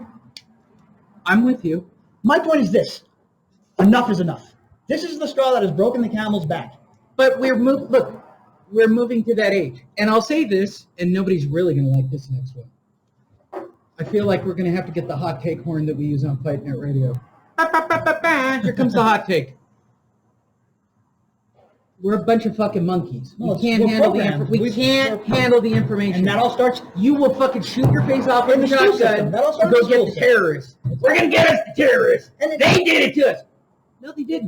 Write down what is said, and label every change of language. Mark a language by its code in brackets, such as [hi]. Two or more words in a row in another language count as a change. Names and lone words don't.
[en] I'm with you. My point is this. Enough is enough. This is the straw that has broken the camel's back. But we're moving to that age. And I'll say this, and nobody's really going to like this next one. I feel like we're going to have to get the hot take horn that we use on Fight Net Radio. Ba, ba, ba, ba, ba. Here comes the hot take. We're a bunch of fucking monkeys. No, we can't handle the information. And that all starts. You will fucking shoot your face off in the shotgun That all to starts go in get school the system. terrorists. We're gonna get us the terrorists. And They did it to us. No, they didn't.